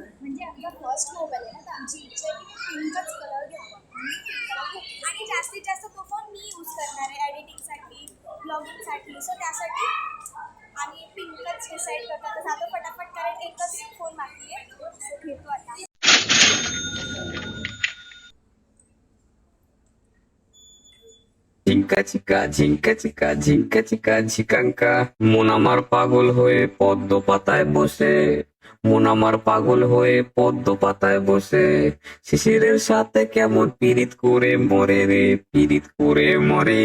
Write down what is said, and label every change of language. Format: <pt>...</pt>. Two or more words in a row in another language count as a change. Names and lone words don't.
<mr>म्हणजे आमचा फर्स्ट मोबाईल आहे ना, तर आमची इच्छा आहे की पिंकच कलर घ्यावा. आणि जास्तीत जास्त तो फोन मी यूज करणार आहे एडिटिंगसाठी, ब्लॉगिंगसाठी. सो त्यासाठी आम्ही पिंकच डिसाईड करतो. तर जातो फटाफट, कारण एकच फोन बाकी आहे. सो घेतो आता.</mr> <bn>ঝিঙ্কা চিকা ঝিঙ্কা চিকা ঝিঙ্কা চিকা ঝিকাঙ্কা মন আমার পাগল হয়ে পদ্ম পাতায় বসে, মন আমার পাগল হয়ে পদ্ম পাতায় বসে শিশিরের সাথে কেমন পীড়িত করে মরে রে, পীড়িত করে মরে।</bn>